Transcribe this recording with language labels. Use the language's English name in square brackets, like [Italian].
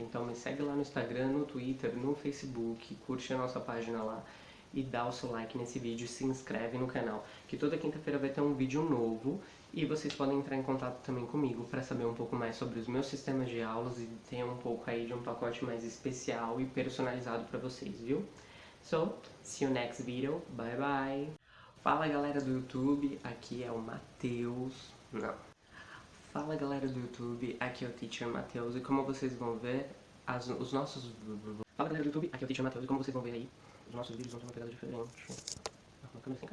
[Portuguese] Então me segue lá no Instagram, no Twitter, no Facebook, curte a nossa página lá e dá o seu like nesse vídeo e se inscreve no canal, que toda quinta-feira vai ter um vídeo novo e vocês podem entrar em contato também comigo para saber um pouco mais sobre os meus sistemas de aulas e ter um pouco aí de um pacote mais especial e personalizado para vocês, viu? [English] So, see you next video, bye bye! [Portuguese] Fala galera do YouTube, aqui é o Matheus, não. Fala galera do YouTube, aqui é o Teacher Matheus e como vocês vão ver, os nossos... Fala galera do YouTube, aqui é o Teacher Matheus e como vocês vão ver aí, os nossos vídeos vão ter uma pegada diferente. Uma câmera sem cair.